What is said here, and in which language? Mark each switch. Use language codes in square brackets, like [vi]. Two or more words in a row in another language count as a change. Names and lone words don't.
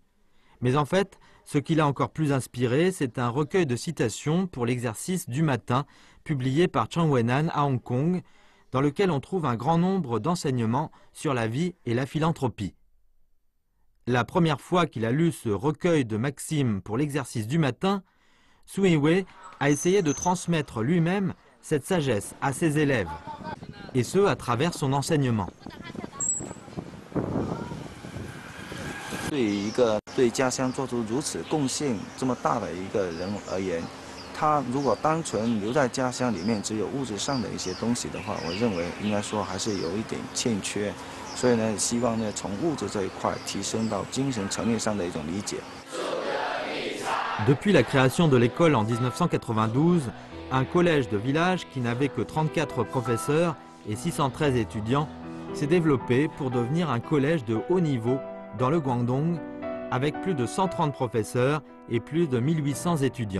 [fr] Mais en fait, ce qui l'a encore plus inspiré, c'est un recueil de citations pour l'exercice du matin, publié par Chen Wenan à Hong Kong, dans lequel on trouve un grand nombre d'enseignements sur la vie et la philanthropie. La première fois qu'il a lu ce recueil de maximes pour l'exercice du matin, Su Yiwei a essayé de transmettre lui-même cette sagesse à ses élèves, et ce à travers son enseignement. [zh] 对于一个对家乡做出如此贡献这么大的一个人而言，他如果单纯留在家乡里面，只有物质上的一些东西的话，我认为应该说还是有一点欠缺。所以呢，希望呢从物质这一块提升到精神层面上的一种理解。 [fr] Depuis la création de l'école en 1992, un collège de village qui n'avait que 34 professeurs et 613 étudiants s'est développé pour devenir un collège de haut niveau dans le Guangdong, avec plus de 130 professeurs et plus de 1800 étudiants.